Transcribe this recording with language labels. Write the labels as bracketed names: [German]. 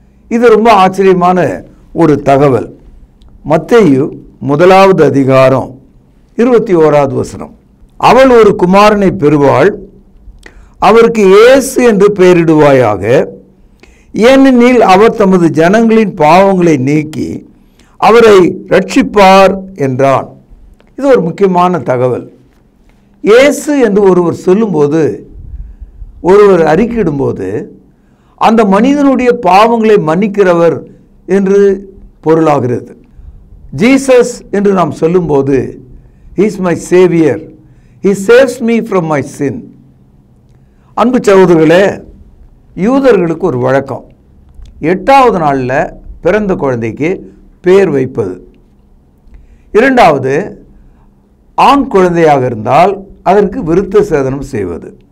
[Tamil] இது ரொம்ப ஆச்சரியமான ஒரு தகவல். மத்தேயு 1 அதிகாரம் 21 வசனம், அவள் ஒரு குமாரனை பெறுவாள், அவருக்கு இயேசு என்று பெயரிடுவாயாக, ஏனெனில் அவர் தமது ஜனங்களின் பாவங்களை நீக்கி அவரை ரட்சிப்பார் என்றான். இது ஒரு முக்கியமான தகவல். இயேசு என்று ஒருவர் சொல்லும்போது, ஒருவர் அறிக்கையிடும்போது, அந்த மனிதனுடைய பாவங்களை மன்னிக்கிறவர் என்று பொருளாகிறது. ஜீசஸ் என்று நாம் சொல்லும்போது, [English] he is my savior, he saves me from my sin. [Tamil] அன்பு சகோதரர்களே, யூதர்களுக்கு ஒரு வழக்கம், 8வது நாளில் பிறந்த குழந்தைக்கு பேர் வைப்பது. இரண்டாவது, ஆண் குழந்தையாக இருந்தால் அதற்கு விருத்த சேதனம் செய்வது.